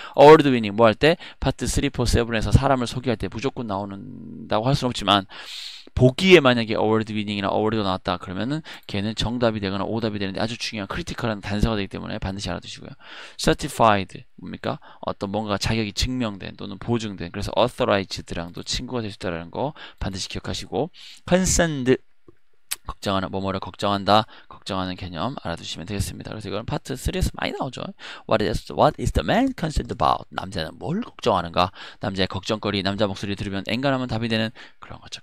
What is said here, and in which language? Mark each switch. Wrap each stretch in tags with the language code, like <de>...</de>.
<en>award winning,</en> <ko>뭐 할 때? 파트 3, 4, 7에서 사람을 소개할 때 무조건 나오는다고 할 수는 없지만, 보기에 만약에 award winning이나 award가 나왔다 그러면은 걔는 정답이 되거나 오답이 되는데 아주 중요한 크리티컬한 단서가 되기 때문에 반드시 알아두시고요. certified, 뭡니까? 어떤 뭔가 자격이 증명된 또는 보증된, 그래서 authorized랑도 친구가 될 수 있다는 거 반드시 기억하시고, concerned, 걱정하는, 뭐뭐를 걱정한다, 걱정하는 개념 알아두시면 되겠습니다. 그래서 이건 파트 3에서 많이 나오죠.</ko> <en>What is the man concerned about?</en> <ko>남자는 뭘 걱정하는가? 남자의 걱정거리, 남자 목소리 들으면 엔간하면 답이 되는 그런 거죠.</ko>